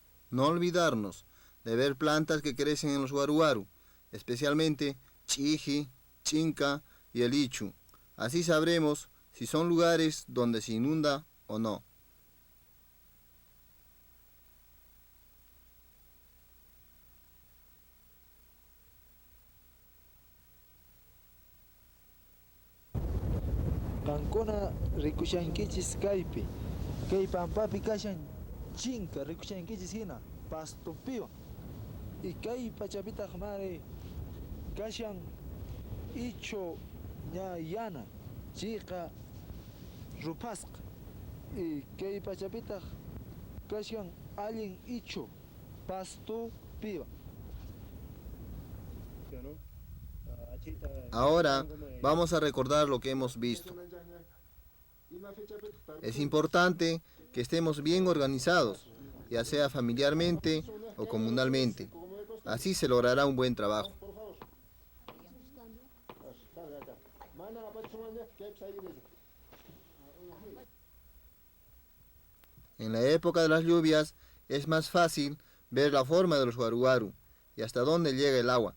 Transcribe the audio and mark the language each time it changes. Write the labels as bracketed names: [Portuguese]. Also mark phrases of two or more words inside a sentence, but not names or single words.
[Spanish] No olvidarnos de ver plantas que crecen en los guaruaru, especialmente chiji, chinca y el ichu. Así sabremos si son lugares donde se inunda o no. [Quechua] Kankuna rikushankichis kaypi, kay pampapi kashan chinka rikushankichis hina pastopiwan, y kay pachapita mare kashan icho ña yana chiqa rupasqa, y kay pachapita kashan allin icho pastopiwan. [Spanish] Ahora vamos a recordar lo que hemos visto. Es importante que estemos bien organizados, ya sea familiarmente o comunalmente. Así se logrará un buen trabajo. En la época de las lluvias es más fácil ver la forma de los guaruaru y hasta dónde llega el agua.